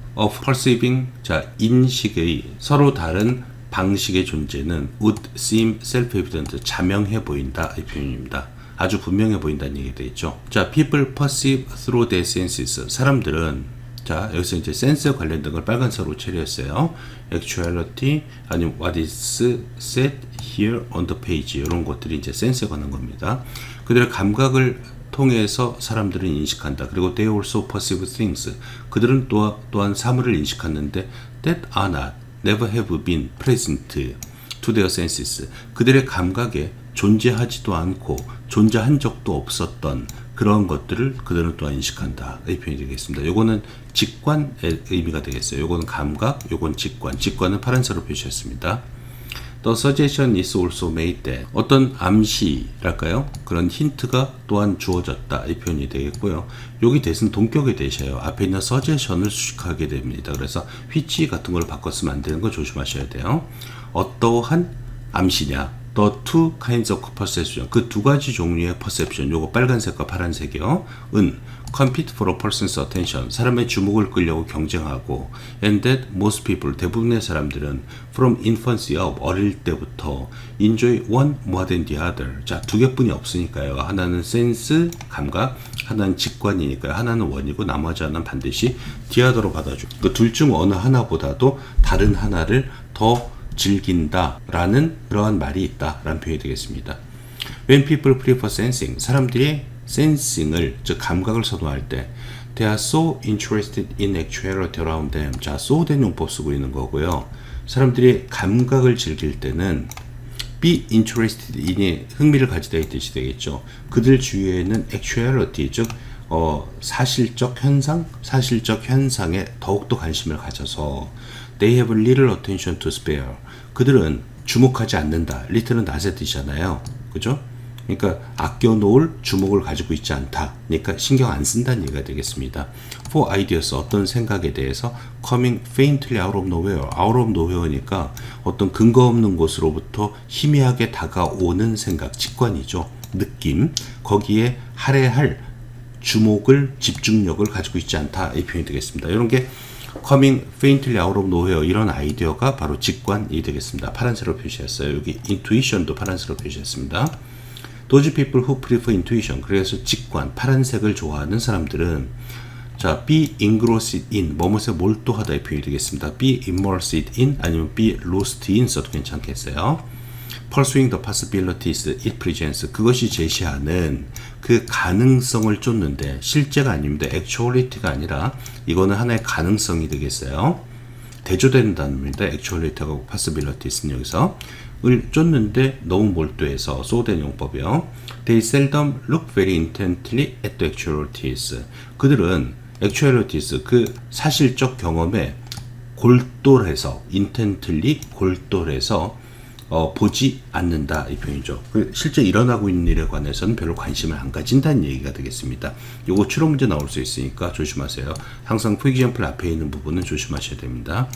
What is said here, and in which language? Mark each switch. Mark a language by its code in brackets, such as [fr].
[en] of perceiving, [ko] 자, 인식의 서로 다른 방식의 존재는 [en] would seem self-evident, [ko] 자명해 보인다 이 표현입니다. 아주 분명해 보인다는 얘기 되겠죠. 자, [en] people perceive through their senses. [ko] 사람들은 자, 여기서 이제 센스에 관련된 걸 빨간색으로 처리했어요. [en] actuality, [ko] 아니면 [en] what is said here on the page. [ko] 이런 것들이 이제 센스에 관한 겁니다. 그들의 감각을 통해서 사람들은 인식한다. [en] 그리고 they also perceive things. [ko] 그들은 또한 사물을 인식하는데 [en] that are not, never have been present to their senses. [ko] 그들의 감각에 존재하지도 않고 존재한 적도 없었던 그런 것들을 그들은 또한 인식한다. 이 표현이 되겠습니다. 요거는 직관의 의미가 되겠어요. 요거는 감각, 요건 직관. 직관은 파란색으로 표시했습니다. [en] The suggestion is also made that [ko] 어떤 암시랄까요? 그런 힌트가 또한 주어졌다. 이 표현이 되겠고요. 여기 대신 동격에 대셔요. 앞에 있는 suggestion을 수식하게 됩니다. 그래서 which 같은 걸 바꿨으면 안 되는 거 조심하셔야 돼요. 어떠한 암시냐? [en] The two kinds of perception. [ko] 그 두 가지 종류의 perception. 요거 빨간색과 파란색이요. [en] compete for a person's attention. [ko] 사람의 주목을 끌려고 경쟁하고 [en] and that most people, [ko] 대부분의 사람들은 [en] from infancy of, [ko] 어릴 때부터 [en] enjoy one more than the other. [ko] 자, 두 개뿐이 없으니까요. 하나는 센스, 감각, 하나는 직관이니까요. 하나는 원이고 나머지 하나는 반드시 the other로 받아줘. 그 둘 중 어느 하나보다도 다른 하나를 더 즐긴다라는 그러한 말이 있다라는 표현이 되겠습니다. [en] When people prefer sensing, [ko] 사람들이 sensing을, 즉 감각을 선호할 때 [en] they are so interested in actuality around them. [ko] 자, so된 용법 쓰고 있는 거고요. 사람들이 감각을 즐길 때는 be interested in이 흥미를 가지다 이 뜻이 되겠죠. 그들 주위에는 actuality, 즉 사실적 현상, 사실적 현상에 더욱더 관심을 가져서 [en] they have little attention to spare. [ko] 그들은 주목하지 않는다. little은 낫의 뜻이잖아요. 그죠? 그러니까 아껴놓을 주목을 가지고 있지 않다. 그러니까 신경 안 쓴다는 얘기가 되겠습니다. [en] For ideas, [ko] 어떤 생각에 대해서 [en] coming faintly out of nowhere. [ko] out of nowhere니까 어떤 근거 없는 곳으로부터 희미하게 다가오는 생각, 직관이죠. 느낌. 거기에 할애할 주목을, 집중력을 가지고 있지 않다. 이 표현이 되겠습니다. 이런 게 [en] coming faintly out of nowhere, [ko] 이런 아이디어가 바로 직관이 되겠습니다. 파란색으로 표시했어요. 여기 intuition도 파란색으로 표시했습니다. [en] Those people who prefer intuition, [ko] 그래서 직관, 파란색을 좋아하는 사람들은 자, [en] be engrossed in, [ko] 뭐뭇에 몰두하다 이 표현이 되겠습니다. [en] be immersed in, [ko] 아니면 [en] be lost in [ko] 써도 괜찮겠어요. [en] Pursuing the possibilities it presents, [ko] 그것이 제시하는 그 가능성을 쫓는데, 실제가 아닙니다. actuality가 아니라 이거는 하나의 가능성이 되겠어요. 대조되는 단어입니다. actuality하고 possibilities는 여기서 을 쫓는데 너무 몰두해서 소된 용법이요. [en] They seldom look very intently at the actualities. [ko] 그들은 actualities, 그 사실적 경험에 골똘해서, intently 골똘해서 보지 않는다 이 표현이죠. 실제 일어나고 있는 일에 관해서는 별로 관심을 안 가진다는 얘기가 되겠습니다. 요거 추론 문제 나올 수 있으니까 조심하세요. 항상 for example 앞에 있는 부분은 조심하셔야 됩니다.